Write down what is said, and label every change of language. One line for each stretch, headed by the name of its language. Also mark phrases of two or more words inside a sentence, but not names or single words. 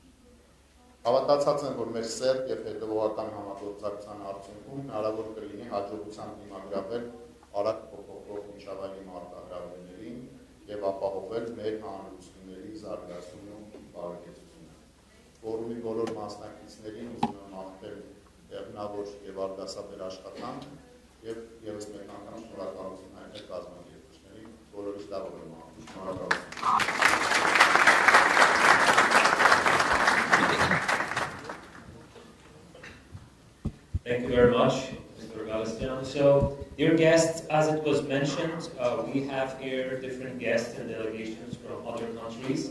Armenian: Հավատացած եմ, որ մեր սերտ և հետևողական համագործակցության արդյունքում հնարավոր կլինի հաջողությամբ դիմագրավել արագ փոփոխվող միջավայրի մարտահրավերներին և ապահովել մեր հանրությունների զարգացումն ու բարեկեցությունը։ Ֆորումի բոլոր մասնակիցներին ուզում եմ մաղթել դեղնավոր և արգասաբեր աշխատանք և ևս մեկ անգամ շնորհակալություն հայտնել կազմակերպիչներին, բոլորիս լավ օրը մաղթում։ Շնորհակալություն։
English: Thank you very much, Mr. Galestian. So, dear guests, as it was mentioned, we have here different guests and delegations from other countries.